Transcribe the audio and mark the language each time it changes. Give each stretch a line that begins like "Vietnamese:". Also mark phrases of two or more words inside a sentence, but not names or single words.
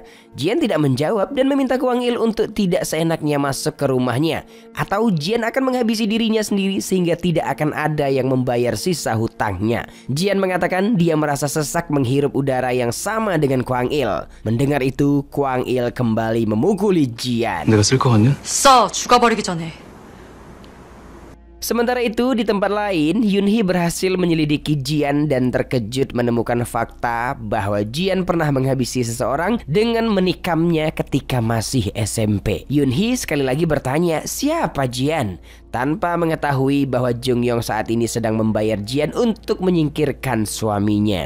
Indonesian: Jian tidak menjawab dan meminta Kwang-il untuk tidak seenaknya masuk ke rumahnya. Atau Jian akan menghabisi dirinya sendiri sehingga tidak akan ada yang membayar sisa hutangnya. Jian mengatakan dia merasa sesak menghirup udara yang sama dengan Kwang-il. Mendengar itu, Kwang-il kembali memukuli Jian.
Korean: 내가 쓸 것 같냐? 써 죽어버리기 전에
Indonesian: Sementara itu di tempat lain, Yoonhee berhasil menyelidiki Jian dan terkejut menemukan fakta bahwa Jian pernah menghabisi seseorang dengan menikamnya ketika masih SMP. Yoonhee sekali lagi bertanya, siapa Jian? Tanpa mengetahui bahwa Jung Yong saat ini sedang membayar Jian untuk menyingkirkan suaminya.